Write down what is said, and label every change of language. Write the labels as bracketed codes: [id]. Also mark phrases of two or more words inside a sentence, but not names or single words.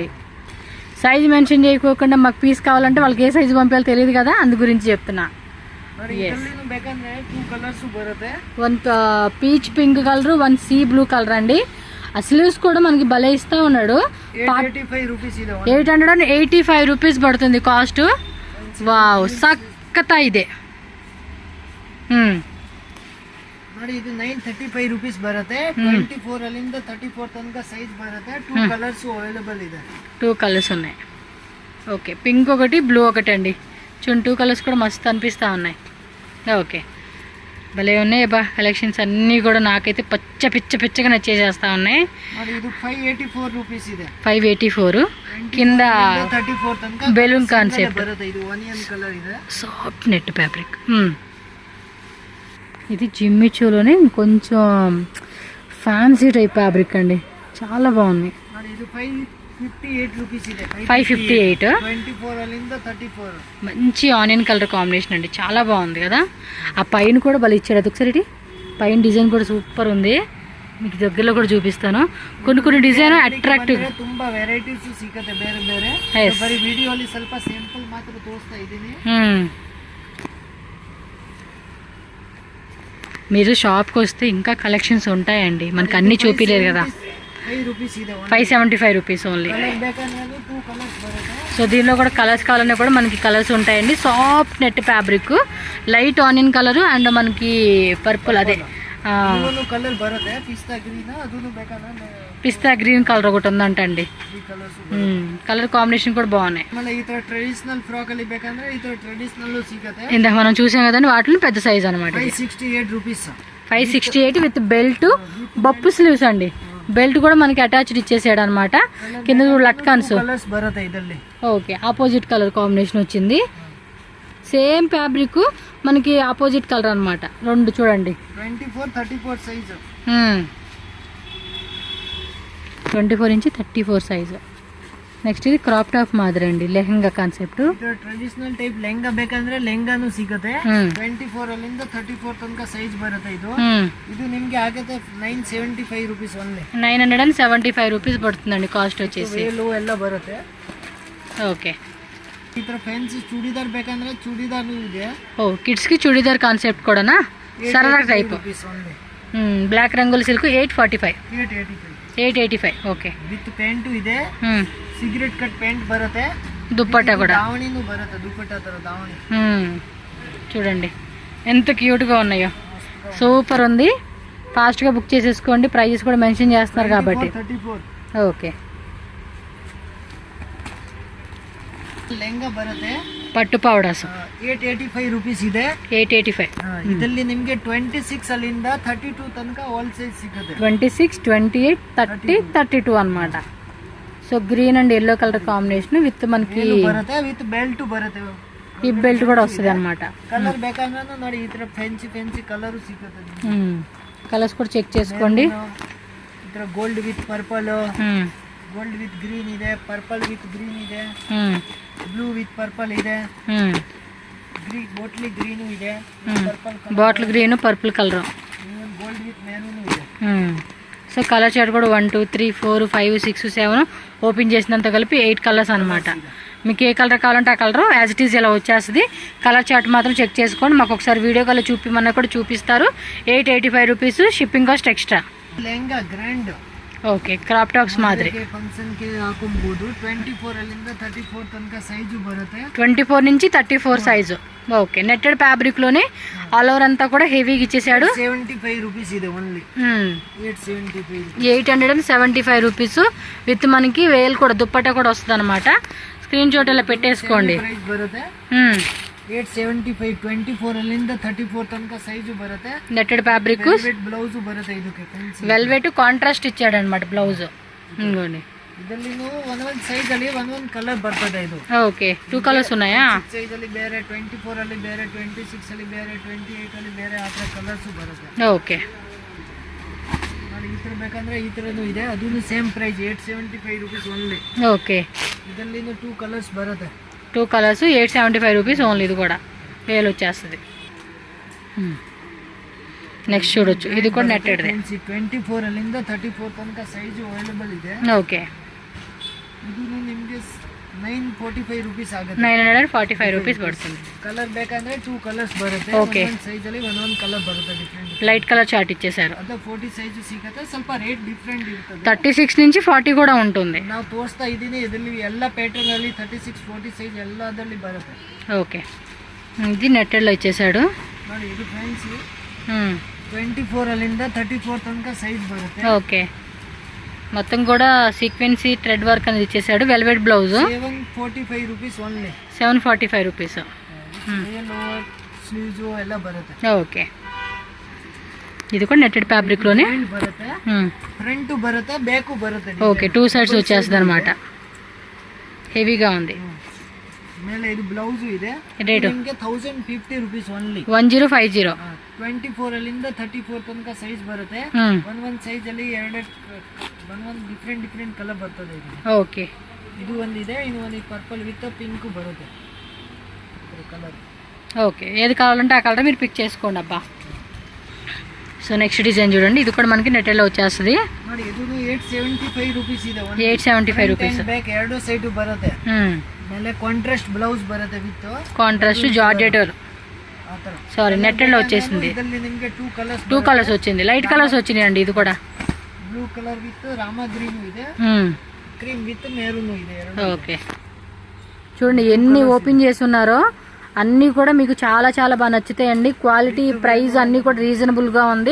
[en] size mention [te] చేయకోకుండా మాకు పీస్ కావాలంటే వాళ్ళకి ఏ సైజు పంపించాలో తెలియదు కదా, అందు గురించి చెప్తున్నా. [en] one peach pink color, 1 sea blue color [te] అండి. ఆ స్లీవ్స్ కూడా మనకి భలే ఇస్తా ఉన్నాడు. 885 రూపీస్ పడుతుంది కాస్ట్. [kn] వావ్ సక్కత ಇದೆ. ನೋಡಿ ಇದು 935 ರೂಪೀಸ್ ಬರುತ್ತೆ. 24 ಅಲ್ಲಿಂದ 34 ತನಕ ಸೈಜ್ ಬರುತ್ತೆ. 2 [en] colors available [kn] ಇದೆ. [te] 2 కలర్స్ ఉన్నాయి. ఓకే, పింక్ ఒకటి, బ్లూ ఒకటి అండి. చూడండి 2 కలర్స్ కూడా మస్తు అనిపిస్తూ ఉన్నాయి. ఓకే, భలే ఉన్నాయి బా కలెక్షన్స్ అన్నీ కూడా. నాకైతే పిచ్చగా నచ్చేసేస్తా ఉన్నాయి. [kn] ఇది 584 ರೂಪೀಸ್ ಇದೆ. [te] 584 కింద [kn] 34 ತನಕ [en] balloon concept [kn] ಬರುತ್ತೆ. ಇದು [en] onion color [kn] ಇದೆ. [en] soft net fabric. [te] ఇది జిమ్మిచోలోనే కొంచెం [en] fancy type fabric [te] అండి, చాలా బాగుంది. [kn] ఇది 558 ರೂಪೀಸ್ ಇದೆ. 558. 24 అಲ್ಲಿంద 34. [te] మంచి [en] onion color combination [te] అండి, చాలా బాగుంది కదా. ఆ పైన కూడా భలే ఇచ్చాడు. అది ఒకసారి పైన డిజైన్ కూడా సూపర్ ఉంది. మీకు దగ్గరలో కూడా చూపిస్తాను. కొన్ని [en] design attractive, [kn] ತುಂಬಾ ವೆರೈಟೀಸ್ ಸಿಗುತ್ತೆ ಬೇರೆ ಬೇರೆ. ಬರೀ ವಿಡಿಯೋಲಿ ಸ್ವಲ್ಪ ಸ್ಯಾಂಪಲ್ ಮಾತ್ರ ತೋರಿಸ್ತಾ ಇದ್ದೀನಿ. [te] మీరు షాప్కి వస్తే ఇంకా కలెక్షన్స్ ఉంటాయండి, మనకి అన్నీ చూపించలేదు కదా. [en] 575 rupees only. [te] సో దీనిలో కూడా కలర్స్ కావాలన్నా కూడా మనకి కలర్స్ ఉంటాయండి. [en] soft net fabric, light onion color and [te] మనకి పర్పుల్, అదే [en] pista green color [te] ఒకటి ఉందంట అండి. [en] color combination [te] కూడా బాగున్నాయి. [en] traditional frock [kn] ಅಲ್ಲಿ ಬೇಕಂದ್ರೆ ಈ ತರ ಟ್ರೆಡಿಷನಲ್ ಸಿಗುತ್ತೆ. [te] ఇందాక మనం చూసాం కదండి, వాటిలో పెద్ద సైజ్ అనమాట. [kn] 568 ರೂಪೀಸ್. [te] 568 [en] with belt, [te] బొప్పు స్లీవ్స్ అండి. బెల్ట్ కూడా మనకి అటాచ్డ్ ఇచ్చేసాడు అనమాట. కింద లట్కాన్స్. ఓకే, [en] opposite color combination [te] వచ్చింది. [en] same fabric [te] మనకి [en] opposite color [te] అనమాట. రెండు చూడండి 24, 34 సైజ్. 24 నుంచి 34 సైజ్. [kn] ನೆಕ್ಸ್ಟ್ ಇದು [en] crop top [kn] ಮಾದರಿ ಅಂడి, ಲೆಹಂಗಾ ಕಾನ್ಸೆಪ್ಟ್. ಇದು [en] traditional type [kn] ಲೆಹಂಗಾ ಬೇಕಂದ್ರೆ ಲೆಹಂಗಾನು ಸಿಗುತ್ತೆ. 24 ಅಲ್ಲಿಂದ 34 ತನಕ ಸೈಜ್ ಬರುತ್ತೆ. ಇದು ನಿಮಗೆ ಆಗುತ್ತೆ 975 [en] rupees only. [te] 975 ರೂಪೀಸ್ పడ్తంది ಕಾಸ್ಟ್ వచ్చేసి. [kn] ವೇಲು ಎಲ್ಲ ಬರುತ್ತೆ. ಓಕೆ, ಈ ತರ ಫ್ಯಾನ್ಸಿ ಚೂಡಿದಾರ್ ಬೇಕಂದ್ರೆ ಚೂಡಿದಾರ್ ಇದೆ. ಓ ಕಿಡ್ಸ್ కి ಚೂಡಿದಾರ್ ಕಾನ್ಸೆಪ್ಟ್ ಕೂಡನಾ? ಸರಳ ಟೈಪ್. [en] black rangoli silk 845 [kn] 885 ಓಕೆ. [en] with pant [kn] ಇದೆ, [en] cigarette cut pant [kn] ಬರುತ್ತೆ, [te] దుప్పట్టా కూడా [kn] దావణిను బರುತ್ತೆ, దుప్పట్టా ತರ దావణి. [te] చూడండి ఎంత క్యూట్గా ఉన్నాయో, సూపర్ ఉంది. ఫాస్ట్గా బుక్ చేసేసుకోండి, ప్రైజెస్ కూడా మెన్షన్ చేస్తున్నారు కాబట్టి. 34 ఓకే. [kn] ಲೆಹಂಗಾ ಬರುತ್ತೆ, [te] పట్టు పౌడర్స్ [kn] 885 ರೂಪೀಸ್ ಇದೆ. 885 ಇದರಲ್ಲಿ ನಿಮಗೆ 26 ಅಲ್ಲಿಂದ 32 ತನಕ [en] all size [kn] ಸಿಗುತ್ತೆ. [te] 26, 28, 30, 32 అన్నమాట. సో [en] green and yellow color combination with [te] మనకి [kn] ಬರುತ್ತೆ, [en] with belt [kn] ಬರುತ್ತೆ, [en] hip belt [te] కూడా వస్తుంది అనమాట. [kn] ಕಲರ್ ಬೇಕಂದ್ರೆ ನೋಡಿ ಈ ತರ [en] fancy color [kn] ಸಿಗುತ್ತೆ. [te] కలర్స్ కూడా చెక్ చేసుకోండి. [kn] ಈ ತರ [en] gold with purple, gold with green [kn] ಇದೆ, [en] purple with green [kn] ಇದೆ, [en] blue with purple [kn] ಇದೆ, [en] bottle green [kn] ಇದೆ, [en] bottle green purple color, gold with maroon ಇದೆ. [te] సో [en] color chart [te] కూడా 1 2 3 4 5 6 7 ఓపెన్ చేసినంత కలిపి 8 కలర్స్ అనమాట. మీకు ఏ కలర్ కావాలంటే ఆ కలర్ [en] as it is [te] ఇలా వచ్చేస్తుంది. [en] color chart [te] మాత్రం చెక్ చేసుకోండి. మాకు ఒకసారి [en] video call [te] చూపిమన్నా కూడా చూపిస్తారు. [en] 885 rupees, shipping cost extra. lehenga grand, [te] ఓకే. [en] crop tops [te] మాదిరి [kn] ಫಂಕ್ಷನ್ ಗೆ ಹಾಕೊಂಬಹುದು. 24 ಅಲ್ಲಿಂದ 34 ತನಕ ಸೈಜು ಬರುತ್ತೆ. [te] 24 నుంచి 34 సైజు. ఓకే. [en] netted fabric [te] లోనే [en] all over [te] అంతా కూడా హెవీగా ఇచ్చేసాడు. 75 రూపీస్ ಇದೆ ఓన్లీ. 875 875 [en] rupees with [te] మనకి వేల్ కూడా దుప్పట్టా కూడా వస్తుంది అనమాట. [en] screen shot [te] ఇలా పెట్టేసుకోండి. [kn] ಪ್ರೈಸ್ ಬರುತ್ತೆ 875. 24 ಅಲ್ಲಿಂದ 34 ತನಕ ಸೈಜು ಬರುತ್ತೆ. [en] netted fabric, [kn] ಬ್ಲೌಸ್ ಬರುತ್ತೆ. ಇದಕ್ಕೆ [en] velvet contrast [te] ఇచ్చాడు అనమాట బ్లౌజ్. ఇంకోండి [kn] ಇದರಲ್ಲಿ ಒಂದೊಂದು ಸೈಜ್ ಅಲ್ಲಿ ಒಂದೊಂದು ಕಲರ್ ಬರ್ತದೆ. ಇದು [te] ఓకే. 2 కలర్స్ ఉన్నాయా? [kn] ಸೈಜ್ ಅಲ್ಲಿ ಬೇರೆ, 24 ಅಲ್ಲಿ ಬೇರೆ, 26 ಅಲ್ಲಿ ಬೇರೆ, 28 ಅಲ್ಲಿ ಬೇರೆ, ಆ ತರ ಕಲರ್ಸ್ ಬರುತ್ತೆ. [te] ఓకే. [kn] ನೋಡಿ ಈ ತರ ಬೇಕಂದ್ರೆ ಈ ತರನು ಇದೆ, ಅದೂ [en] same price 875 rupees only. [te] ఓకే. [kn] ಇದರಲ್ಲಿ 2 ಕಲರ್ಸ್ ಬರುತ್ತೆ. [en] 2 colors 875 rupees only. [te] ఇది కూడా వేలు వచ్చేస్తుంది. నెక్స్ట్ చూడొచ్చు, ఇది కూడా నెట్టెడ్దే. [kn] 24 ಅಲ್ಲಿಂದ 34 ತನಕ [en] size available [kn] ಇದೆ. [te] ఓకే. [kn] ಇದು ನಿಮಗೆ 945 ರೂಪೀಸ್ ಆಗುತ್ತೆ. [te] 945 రూపీస్ పడుతుంది. [kn] ಕಲರ್ ಬೇಕಂದ್ರೆ 2 ಕಲರ್ಸ್ ಬರುತ್ತೆ. ಓಕೆ. ಒಂದು ಸೈಜ್ ಅಲ್ಲಿ ಒಂದೊಂದು ಕಲರ್ ಬರುತ್ತೆ ಡಿಫರೆಂಟ್. [en] light color chart [te] ఇచ్చేసారు. [kn] ಅದು 40 ಸೈಜು ಸಿಗುತ್ತೆ, ಸ್ವಲ್ಪ [en] rate different [kn] ಇರ್ತದೆ. [te] 36 నుంచి 40 కూడా ఉంటుంది. [kn] ನಾವು ತೋರಿಸ್ತಾ ಇದ್ದೀನಿ, ಇದರಲ್ಲಿ ಎಲ್ಲ ಪ್ಯಾಟರ್ನ್ ಅಲ್ಲಿ 36 40 ಸೈಜ್ ಎಲ್ಲದರಲ್ಲಿ ಬರುತ್ತೆ. [te] ఓకే. ఇది నెట్టెడ్లో ఇచ్చేసాడు. [kn] ನೋಡಿ ಇದು ಫ್ಯಾನ್ಸಿ 24 ಅಲ್ಲಿಂದ 34 ತನಕ ಸೈಜ್ ಬರುತ್ತೆ. [te] ఓకే. మొత్తం కూడా [en] sequence thread work [te] అనేది ఇచ్చేసాడు. [en] velvet blouse [kn] 745 [en] rupees only. [te] 745 రూపీస్. [en] lower sleeves [kn] ಎಲ್ಲ ಬರುತ್ತೆ. [te] ఓకే. ఇది కూడా [en] netted fabric [te] లోనే [kn] ಬರುತ್ತೆ. ಫ್ರಂಟ್ ಬರುತ್ತೆ, ಬ್ಯಾಕ್ ಬರುತ್ತೆ. [te] ఓకే. 2 సైడ్స్ వచ్చేస్తుంది అనమాట. హెవీగా ఉంది. [kn] ಮೇಲೆ ಇದು ಬ್ಲೌಸ್ ಇದೆ. ರೇಟ್ ನಿಮಗೆ 1050 [en] rupees only. [kn] 1050. 24 ಅಲ್ಲಿಂದ 34 ತನಕ ಸೈಜ್ ಬರುತ್ತೆ. ಒಂದೊಂದು ಸೈಜ್ ಅಲ್ಲಿ ಒಂದೊಂದು [en] different color [kn] ಬರ್ತದೆ. [te] ఓకే. [kn] ಇದು ಒಂದಿದೆ, ಇನ್ನು ಒಂದು [en] purple with pink [kn] ಬರುತ್ತೆ ಕಲರ್. [te] ఓకే. ఏది కావాలంటే ఆ కలర్ మీరు పిక్ చేసుకోండి అబ్బా. సో [en] next design [te] చూడండి, ఇది కూడా మనకి నెట్టెడ్లో వచ్చేస్తుంది. [kn] ನೋಡಿ ಇದು 875 ರೂಪೀಸ್ ಇದೆ. [te] 875 రూపీస్. [kn] ಬ್ಯಾಕ್ ಎರಡು ಸೈಡ್ ಬರುತ್ತೆ. ಮೇಲೆ [en] contrast blouse [kn] ಬರುತ್ತೆ ವಿತ್ [en] contrast georgette. [te] సారీ, నెట్టెడ్లో వచ్చేసింది. [kn] ಇದರಲ್ಲಿ ನಿಮಗೆ [te] 2 కలర్స్ వచ్చింది. [en] light colors [te] వచ్చినాయండి. ఇది కూడా [en] blue color with rama green ಇದೆ, cream with maroon ಇದೆ. [te] ఓకే. చూడండి ఎన్ని ఓపెన్ చేసి ఉన్నారో, అన్నీ కూడా మీకు చాలా చాలా బాగా నచ్చుతాయండి. క్వాలిటీ, ప్రైస్ అన్నీ కూడా రీజనబుల్గా ఉంది.